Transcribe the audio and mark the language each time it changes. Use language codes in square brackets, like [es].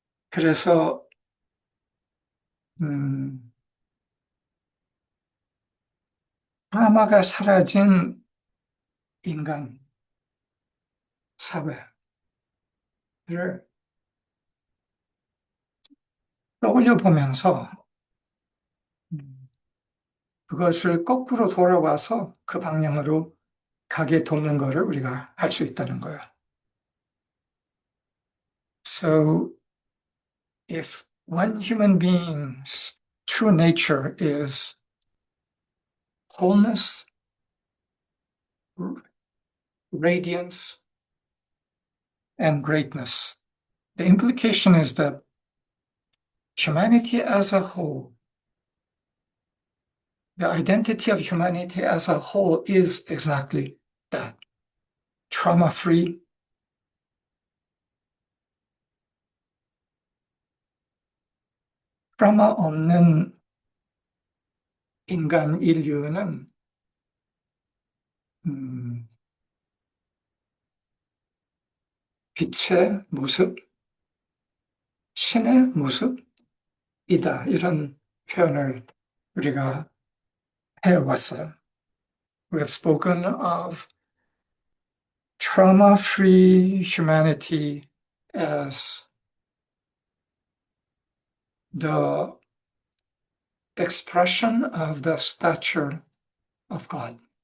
[ko] 그래서 음, 트라우마가 사라진 인간 사회를 떠올려 보면서 그것을 거꾸로 돌아와서 그 방향으로 가게 돕는 것을 우리가 할 수 있다는 거예요. [en] So if one human being's true nature is wholeness, radiance, and greatness, the implication is that humanity as a whole, the identity of humanity as a whole is exactly that. [ko] Trauma-free, 트라우마 없는 인간 인류는 빛의 모습, 신의 모습이다. 이런 표현을 우리가 해왔어요. [en] We have spoken of trauma-free humanity as the expression of the stature of God.